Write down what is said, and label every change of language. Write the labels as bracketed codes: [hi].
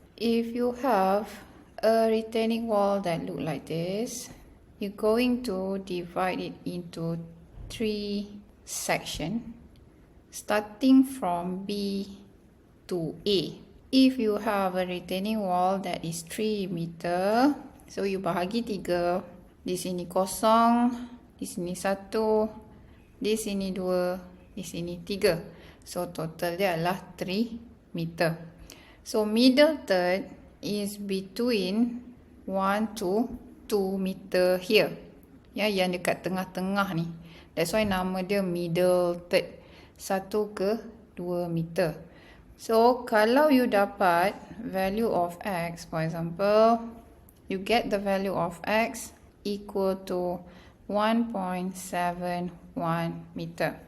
[en] If you have a retaining wall that look like this, you're going to divide it into 3 sections, starting from B to A. If you have a retaining wall that is 3 meter, so you [ms] bahagi [en] 3. [ms] Di sini kosong, di sini 1, di sini 2, di sini 3. So total dia adalah 3 meter. [en] So middle third is between 1 to 2 meter here. [ms] Ya, yang dekat tengah-tengah ni. [en] That's why [ms] nama dia middle third. 1 ke 2 meter. [en] So [ms] kalau you dapat [en] value of X, for example, you get the value of X equal to 1.71 meter.